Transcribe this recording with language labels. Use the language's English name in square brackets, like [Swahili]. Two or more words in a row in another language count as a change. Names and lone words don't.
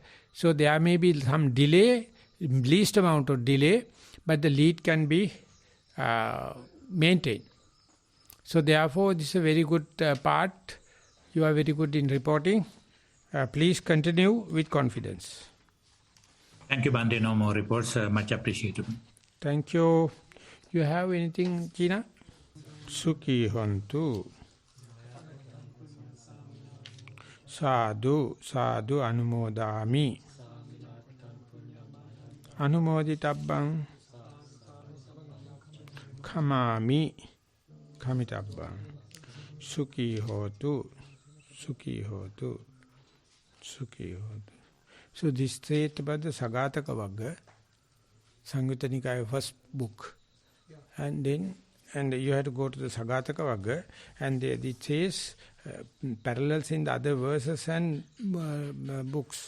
[English] So there may be some delay, least amount of delay, but the lead can be maintained. So therefore, this is a very good part. You are very good in reporting. Please continue with confidence. Thank you, Bhante. No more reports. Much appreciated. Thank you. You have anything, Gina? [Pali] Sukhi hontu. Sadhu, sadhu anumodami. Anumoditabbang. Kamami. Kamitabbang. Sukhi hotu. Sukhi hotu. Sukhi. [English] So this state about the Sagataka Vagga, Samyutta Nikaya first book. Yeah. And you have to go to the Sagataka Vagga, and it says parallels in the other verses and books.